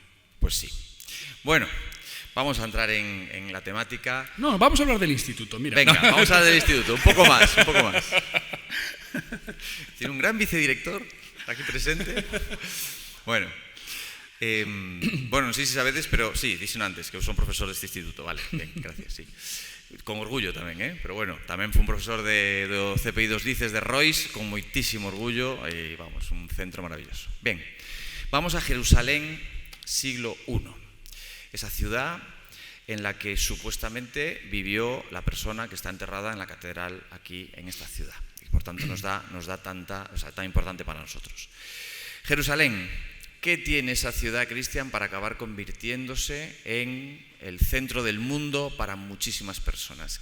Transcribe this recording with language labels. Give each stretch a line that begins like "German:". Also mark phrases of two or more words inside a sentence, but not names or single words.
Spanish: Pues sí. Bueno, vamos a entrar en la temática. No, vamos a hablar del instituto, mira. Venga, vamos a hablar del instituto, un poco más. Tiene un gran vicedirector aquí presente.
Galician: Bueno, no sé si sabedes, pero sí, dixen antes que eu son profesor deste instituto. Vale, ben, gracias, sí. Con orgullo tamén, pero bueno, tamén fui un profesor do CPI dos Dices de Rois, con moitísimo orgullo, e vamos, un centro maravilloso.
Spanish: Ben, vamos a Jerusalén, siglo I. Esa ciudad en la que supuestamente vivió la persona que está enterrada en la catedral aquí en esta ciudad. Y por tanto nos da tan importante para nosotros. Jerusalén, ¿qué tiene esa ciudad, Cristian, para acabar convirtiéndose en el centro del mundo para muchísimas personas?